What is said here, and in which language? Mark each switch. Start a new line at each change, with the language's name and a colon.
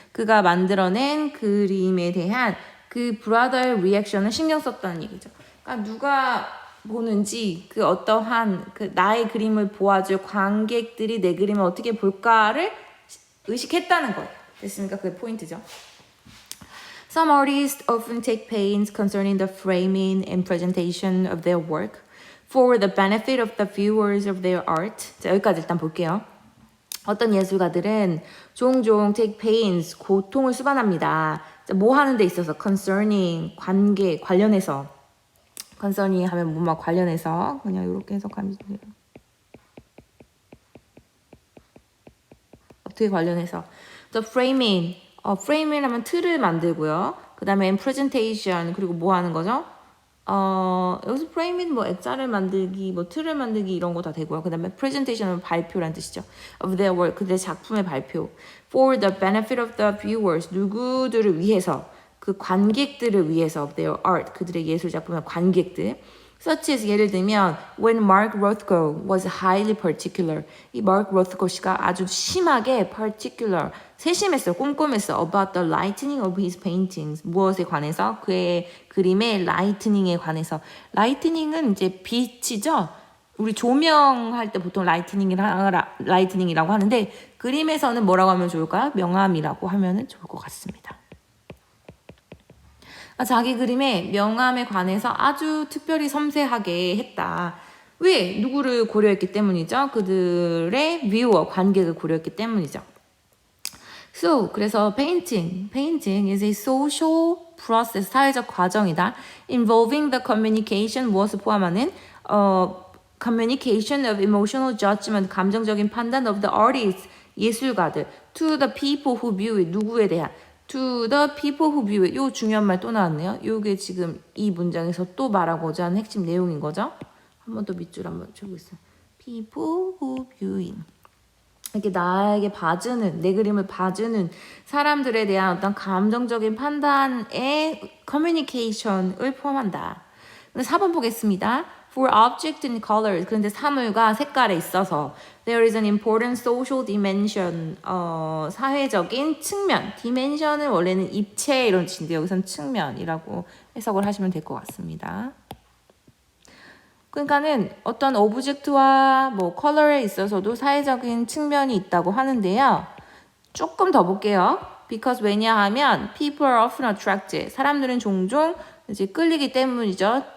Korean: 그가 만들어낸 그림에 대한 그 브라더의 리액션을 신경 썼다는 얘기죠. 그러니까 누가 보는지 그 어떠한 그 나의 그림을 보아줄 관객들이 내 그림을 어떻게 볼까를 의식했다는 거예요. 됐습니까? 그게 포인트죠.
English: Some artists often take pains concerning the framing and presentation of their work for the benefit of the viewers of their art.
Korean: 자, 여기까지 일단 볼게요. 어떤 예술가들은 종종
English: take pains,
Korean: 고통을 수반합니다. 자, 뭐 하는 데 있어서 concerning, 관계, 관련해서. concerning 하면 뭐막 관련해서 그냥 이렇게 해석하면 돼요. 어떻게 관련해서?
English: The framing,
Korean: framing 하면 틀을 만들고요. 그 다음에 presentation, 그리고 뭐 하는 거죠? 여기서 framing 뭐 액자를 만들기, 뭐 틀을 만들기 이런 거 다 되고요. 그 다음에 presentation은 발표란 뜻이죠.
English: Of their work,
Korean: 그들의 작품의 발표.
English: For the benefit of the viewers,
Korean: 누구들을 위해서, 그 관객들을 위해서,
English: of their art,
Korean: 그들의 예술 작품의 관객들.
English: Such as
Korean: 예를 들면
English: when Mark Rothko was highly particular.
Korean: 이 Mark Rothko 씨가 아주 심하게 particular, 세심했어요. 꼼꼼했어.
English: About the lightning of his paintings.
Korean: 무엇에 관해서? 그의 그림의 lightning에 관해서. lightning은 이제 빛이죠. 우리 조명할 때 보통 lightning이라고 하는데 그림에서는 뭐라고 하면 좋을까요? 명암이라고 하면 좋을 것 같습니다. 자기 그림의 명암에 관해서 아주 특별히 섬세하게 했다. 왜? 누구를 고려했기 때문이죠? 그들의 viewer, 관객을 고려했기 때문이죠.
English: So,
Korean: 그래서
English: painting is a social process,
Korean: 사회적 과정이다.
English: Involving the communication,
Korean: 무엇을 포함하는
English: communication of emotional judgment,
Korean: 감정적인 판단
English: of the artists,
Korean: 예술가들,
English: to the people who view it,
Korean: 누구에 대한,
English: to the people who view it.
Korean: 요 중요한 말 또 나왔네요. 요게 지금 이 문장에서 또 말하고자 하는 핵심 내용인 거죠. 한 번 더 밑줄 한번 쳐보겠습니다.
English: people who viewing.
Korean: 이렇게 나에게 봐주는, 내 그림을 봐주는 사람들에 대한 어떤 감정적인 판단의 communication을 포함한다. 4번 보겠습니다.
English: For object and colors.
Korean: 그런데 사물과 색깔에 있어서
English: there is an important social dimension.
Korean: 사회적인 측면. dimension은 원래는 입체 이런 뜻인데 여기서는 측면이라고 해석을 하시면 될 것 같습니다. 그러니까는 어떤 오브젝트와 뭐 컬러에 있어서도 사회적인 측면이 있다고 하는데요. 조금 더 볼게요.
English: Because
Korean: 왜냐하면
English: people are often attracted.
Korean: 사람들은 종종 이제 끌리기 때문이죠.